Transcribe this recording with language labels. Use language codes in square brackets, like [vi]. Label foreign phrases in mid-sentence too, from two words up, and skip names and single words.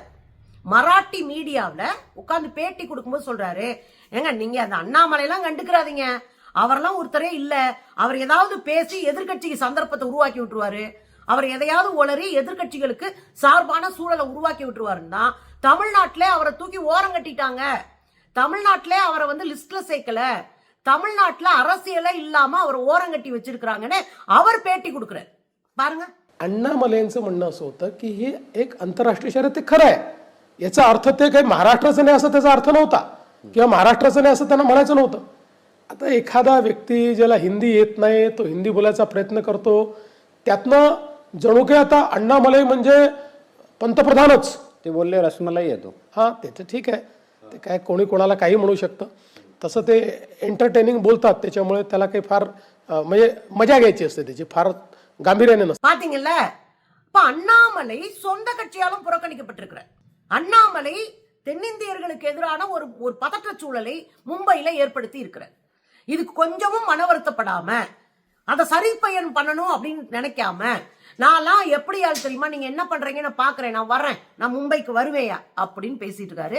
[ta] மராட்டி மீடியாவில் உட்கார்ந்து பேட்டி கொடுக்கும்போது சொல்றாரு, ஏங்க நீங்க அந்த அண்ணாமலையெல்லாம் கண்டுக்கிறாதீங்க, அவரெல்லாம் ஒருத்தரே இல்ல, அவர் ஏதாவது பேசி எதிர்கட்சிக்கு சந்தர்ப்பத்தை உருவாக்கி விட்டுருவாரு, அவர் எதையாவது உளறி எதிர்கட்சிகளுக்கு சார்பான சூழலை உருவாக்கி விட்டுருவாருன்னா தமிழ்நாட்டிலே அவரை தூக்கி ஓரம் கட்டிட்டாங்க, தமிழ்நாட்டிலே அவரை லிஸ்ட்ல சேர்க்கல, தமிழ்நாட்டில் அரசியலே இல்லாம அவர் ஓரம் கட்டி வச்சிருக்காங்கன்னு அவர் பேட்டி கொடுக்கிறார். பாருங்க, [mr] अण्णामलेंचं म्हणणं असं होतं की हे एक आंतरराष्ट्रीय शर्यत ते खरं आहे, याचा अर्थ ते काही महाराष्ट्राचं नाही असं त्याचा अर्थ नव्हता, किंवा महाराष्ट्राचं नाही असं त्यांना म्हणायचं नव्हतं. आता एखादा व्यक्ती ज्याला हिंदी येत नाही तो हिंदी बोलायचा प्रयत्न करतो, त्यातनं जणू काही आता अण्णामलई म्हणजे पंतप्रधानच ते बोलले रसमलाई येतो. हा ते तर ठीक आहे, ते काय कोणी कोणाला काही म्हणू शकतं, तसं ते एंटरटेनिंग बोलतात, त्याच्यामुळे त्याला काही फार म्हणजे मजा घ्यायची असते त्याची, फार गांभीर्याने नसते. [ta] பாத்தீங்கல்ல, இப்ப அண்ணாமலை சொந்த கட்சியாலும் புறக்கணிக்கப்பட்டிருக்கிறார். அண்ணாமலை தென்னிந்தியர்களுக்கு எதிரான ஒரு பதற்ற சூழலை மும்பையில ஏற்படுத்தி இருக்கிறார். இதுக்கு கொஞ்சமும் மன வருத்தப்படாம அதை சரி பயன் பண்ணணும் அப்படின்னு நினைக்காம, நான்லாம் எப்படி ஆள் தெரியுமா, நீங்க என்ன பண்றீங்க நான் பாக்குறேன், நான் வர்றேன், நான் மும்பைக்கு வருவேயா அப்படின்னு பேசிட்டு இருக்காரு.